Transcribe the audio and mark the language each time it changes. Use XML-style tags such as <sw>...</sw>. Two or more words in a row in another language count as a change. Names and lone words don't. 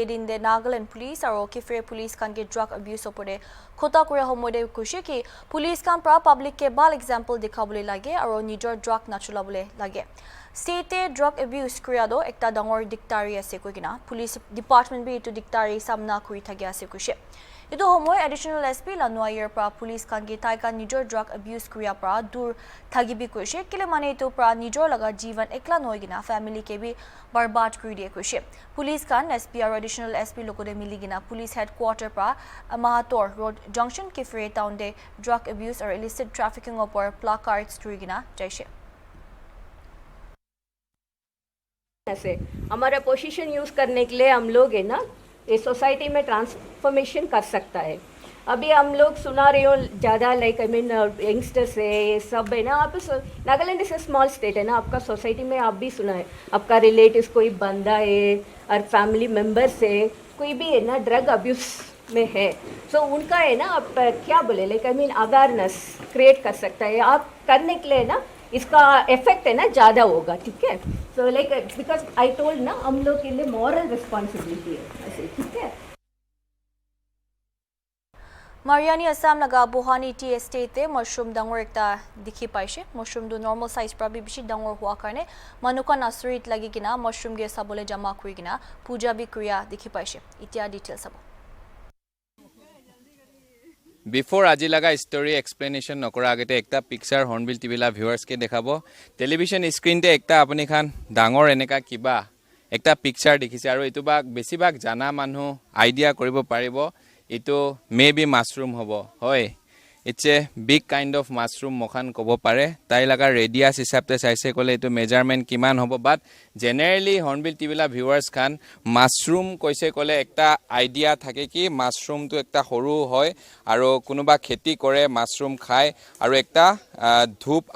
<nag>din de Nagaland Police aro Kifre Police kan ke</nag> <en>drug abuse</en> <nag>opore khota kura homode kushi ki police kan para public ke bal example dikhabole lage aro nijor drug nachulabole lage. State drug abuse kriya do ekta dangor diktari ase koigina</nag> <en>police department</en> <nag>bi to diktari samna kuri thagya ase kushi. Ito homoy</nag> <en>additional SP</en> <nag>lanwa year pra police kan gi taika nijor</nag> <en>drug abuse</en> <nag>kriya pra dur thagibi kushi kile mane to pra nijor laga jivan ekla noigina family ke bi barbad kuri diye kushi. Police kan SP aro</nag> <en>additional SP</en> <nag>lokode miligina</nag> <en>police headquarter</en> <nag>pra Mahator Road Junction Kifre town de</nag> <en>drug abuse</en> <nag>or</nag> <en>illicit trafficking</en> <nag>opor placards turigina jaishe.</nag> <hi>ऐसे हमारा</hi> <en>position use</en> <hi>करने के लिए हम लोग है ना ये सोसाइटी में ट्रांसफॉर्मेशन कर सकता है. अभी हम लोग सुना रहे हो ज़्यादा</hi> <en>like I mean youngsters</en> <hi>है ये सब है ना. आप</hi> <en>Nagaland is a small state</en> <hi>है ना. आपका सोसाइटी में आप भी सुना है आपका रिलेटिव्स कोई बंदा है और</hi> <en>family members</en> <hi>है कोई भी है ना</hi> <en>drug abuse</en> <hi>में है. सो उनका है ना आप क्या बोले</hi> <en>like I mean awareness create</en> <hi>कर सकता है. आप करने के लिए ना इसका इफेक्ट है ना ज़्यादा होगा. ठीक है.</hi> <en>so like because I told</en> <hi>ना हम लोग के लिए</hi> <en>moral responsibility</en> <hi>है ऐसे. ठीक है.</hi> <nag>Mariani Assam laga Bohani tea estate te mushroom dangor ekta dikhi paise. Mushroom do</nag> <en>normal size</en> <nag>prabi bishi dangor hua karne manuka nasurit lagi gina mushroom ge sabole jama kuri gina puja bi kriya dikhi paise. Itya details sabo. Before aji laga</nag> <en>story explanation</en> <nag>nokora agete ekta picture Hornbill TV la viewers ke dekhabo.</nag> <en>Television screen</en> <nag>te ekta apni khan dangor eneka kiba ekta picture dekhise aru etu bag besi bag jana manhu idea koribo paribo etu maybe mushroom hobo hoy.</nag> <en>It's a big kind of mushroom</en> <nag>mokhan kobo pare tai laga radius hisabte saise kole etu measurement kiman hobo</nag> <en>but generally</en> <nag>Hornbill TV la viewers khan mushroom koise kole ekta idea thake ki mushroom tu ekta horu hoy aro kunuba kheti kore mushroom khai aro ekta dhup</nag>